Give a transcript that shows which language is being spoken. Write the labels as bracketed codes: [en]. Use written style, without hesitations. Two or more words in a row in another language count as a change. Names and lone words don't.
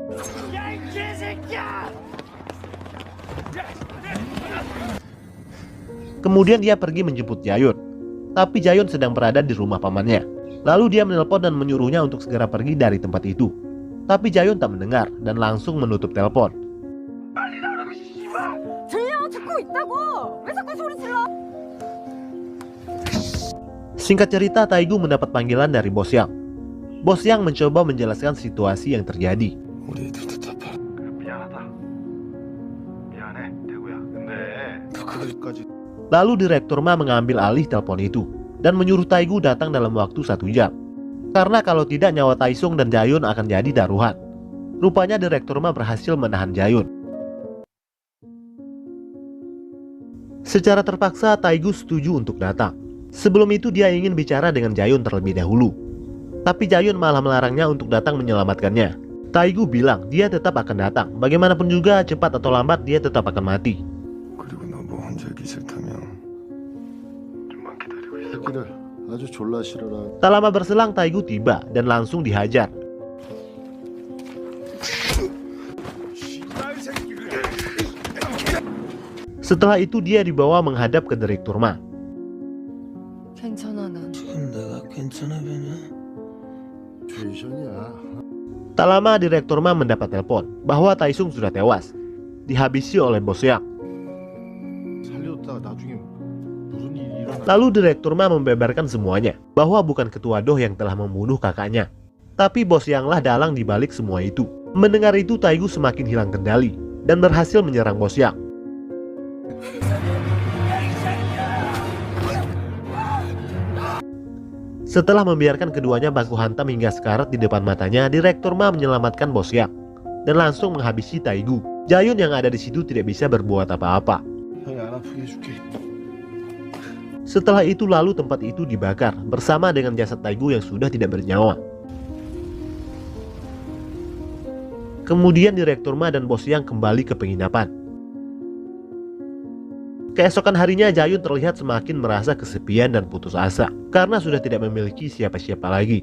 [id] Kemudian dia pergi menjemput Jayun, tapi Jayun sedang berada di rumah pamannya. Lalu dia menelpon dan menyuruhnya untuk segera pergi dari tempat itu. Tapi Jayun tak mendengar dan langsung menutup telepon. [ko] 들려, 듣고 있다고. 왜 자꾸 소리 질러? [id] Singkat cerita, Taegu mendapat panggilan dari bos Yang. Bos Yang mencoba menjelaskan situasi yang terjadi. [ko] 우리 애들도 다 팔아. 미안하다. 미안해, 대구야. 근데 너 그거까지 [id] Lalu direktur Ma mengambil alih telepon itu dan menyuruh Taegu datang dalam waktu 1 jam. Karena kalau tidak nyawa Taesung dan Jayun akan jadi taruhan. Rupanya direktur Ma berhasil menahan Jayun. Secara terpaksa Taegu setuju untuk datang. Sebelum itu dia ingin bicara dengan Jayun terlebih dahulu. Tapi Jayun malah melarangnya untuk datang menyelamatkannya. Taegu bilang dia tetap akan datang. Bagaimanapun juga cepat atau lambat dia tetap akan mati. [ko] 그리고 너 뭐 혼자 있기 싫다면 좀만 기다리고 있어. 새끼들 아주 졸라 싫어라. [id] Tak lama berselang Taegu tiba dan langsung dihajar. Setelah itu dia dibawa menghadap ke direktur Ma. [ko] 괜찮아, 난. 지금 내가 괜찮아 보냐? 죄션이야. [id] Tak lama direktur Ma mendapat telepon bahwa Taesung sudah tewas, dihabisi oleh bos Yang. [ko] 살려뒀다가 나중에 무슨 일이 일어나. [id] Lalu direktur Ma membeberkan semuanya, bahwa bukan ketua Doh yang telah membunuh kakaknya, tapi bos Yang lah dalang dibalik semua itu. Mendengar itu Taegu semakin hilang kendali dan berhasil menyerang bos Yang. Setelah membiarkan keduanya baku hantam hingga sekarat di depan matanya, direktur Ma menyelamatkan bos Yang dan langsung menghabisi Taegu. Jayun yang ada di situ tidak bisa berbuat apa-apa. [ko] 형이 안 아프게 해줄게. [id] Setelah itu lalu tempat itu dibakar bersama dengan jasad Taegu yang sudah tidak bernyawa. Kemudian direktur Ma dan bos Yang kembali ke penginapan. Keesokan harinya Jayun terlihat semakin merasa kesepian dan putus asa karena sudah tidak memiliki siapa-siapa lagi.